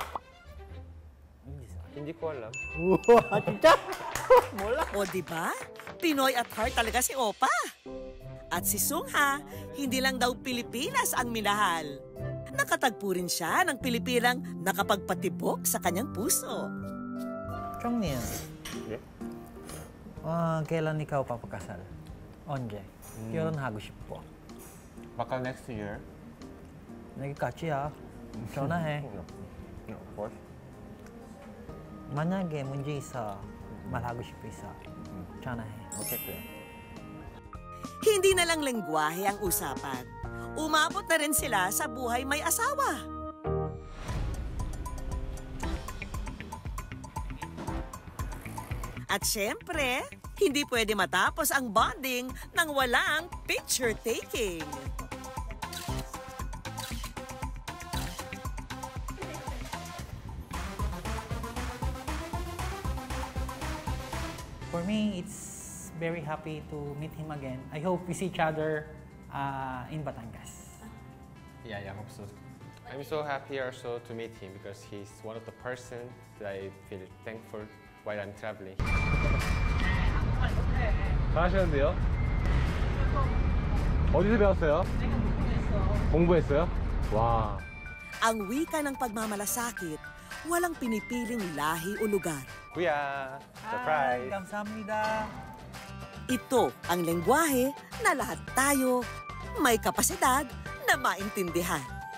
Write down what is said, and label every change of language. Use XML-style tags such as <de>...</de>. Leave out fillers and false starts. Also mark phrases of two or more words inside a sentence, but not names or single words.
<tl>Hindi ko alam.</tl> <ko>Wow! 진짜? Mola.</ko> <tl>O di ba? Pinoy at heart talaga si Opa. At si Sungha, hindi lang daw Pilipinas ang minahal. Nakatagpo rin siya ng Pilipinang nakapagpatibok sa kanyang puso.</tl> <ko>형님, 예?</ko> <tl>kailan ikaw papakasal?</tl> <ko>언제? 결혼하고 싶어.</ko> <tl>Baka</tl> <en>next year.</en> <ko>내게 같이 야. 전화해.</ko> <en>No, of course.</en> <ko>만약에 문제 있어, 말하고 싶어 있어, 전화해.</ko> <tl>Okay, kuya. Hindi na lang lengguwahe ang usapan. Umabot na rin sila sa buhay may asawa. At syempre, hindi pwede matapos ang bonding nang walang picture-taking.</tl> <en>For me, it's very happy to meet him again. I hope we see each other in Batangas. Yeah, I hope so. I'm so happy also to meet him because he's one of the person that I feel thankful while I'm traveling.</en> <ko>잘하시는데요? 어디서 배웠어요? 공부했어요? 와.</ko> <tl>Ang wika ng pagmamalasakit, walang pinipiling lahi o lugar. Kuya, surprise!</tl> <ko>감사합니다.</ko> <tl>Ito ang lengguwahe na lahat tayo may kapasidad na maintindihan.</tl>